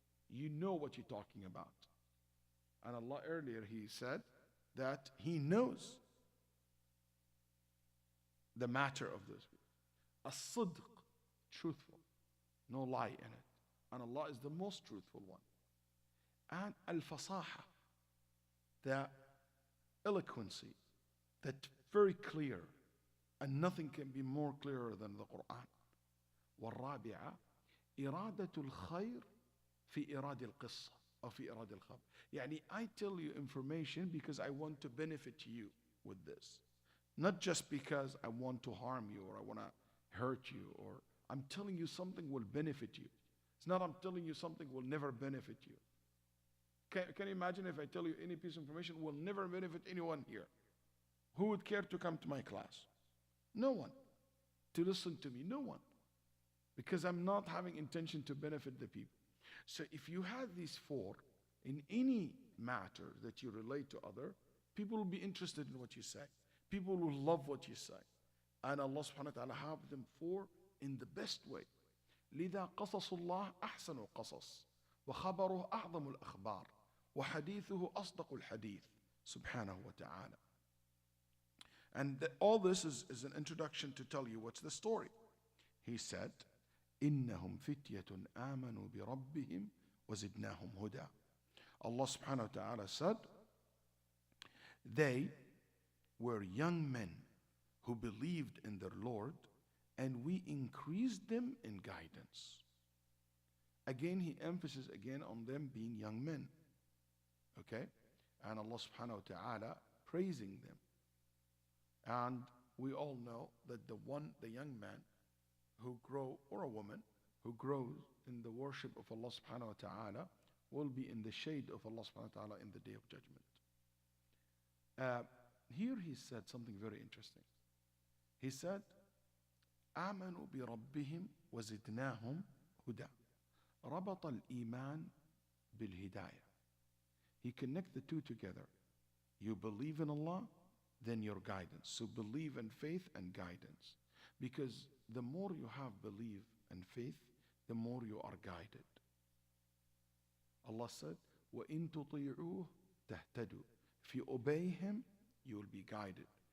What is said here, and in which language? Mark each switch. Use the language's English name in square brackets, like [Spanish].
[English] You know what you're talking about. And Allah earlier, He said that He knows the matter of this. As-sidq, truthful. No lie in it. And Allah is the most truthful one. And al-fasaha, the eloquency, that very clear. And nothing can be more clearer than the Quran. [Arabic] والرابعة إرادة الخير في إرادة القصة أو في إرادة الخبر. يعني [English] I tell you information because I want to benefit you with this. Not just because I want to harm you or I want to hurt you, or I'm telling you something will benefit you. It's not I'm telling you something will never benefit you. Can you imagine if I tell you any piece of information will never benefit anyone here? Who would care to come to my class? No one. To listen to me? No one. Because I'm not having intention to benefit the people. So if you have these four in any matter that you relate to other, people will be interested in what you say. People will love what you say. And Allah subhanahu wa ta'ala have them four in the best way. [Arabic] لذا قصص الله أحسن القصص وخبره أعظم الأخبار وحديثه أصدق الحديث سبحانه وتعالى. [English] And all this is an introduction to tell you what's the story. He said, [Arabic] إنهم فتية آمنوا بربهم وزدناهم هدى. [English] Allah subhanahu wa ta'ala said, they were young men who believed in their Lord, and we increased them in guidance. Again, he emphasizes again on them being young men. Okay? And Allah subhanahu wa ta'ala praising them. And we all know that the young man who grow, or a woman who grows in the worship of Allah subhanahu wa ta'ala, will be in the shade of Allah subhanahu wa ta'ala in the day of judgment. Here he said something very interesting. He said, [Arabic] آمنوا بربهم وزدناهم هدى. ربط الإيمان بالهداية. [English] He connects the two together. You believe in Allah, then your guidance. So believe in faith and guidance. Because the more you have belief and faith, the more you are guided. Allah said, [Arabic] وَإِن تُطِيعُوهُ تَهْتَدُوا. [English] If you obey Him, you will be guided.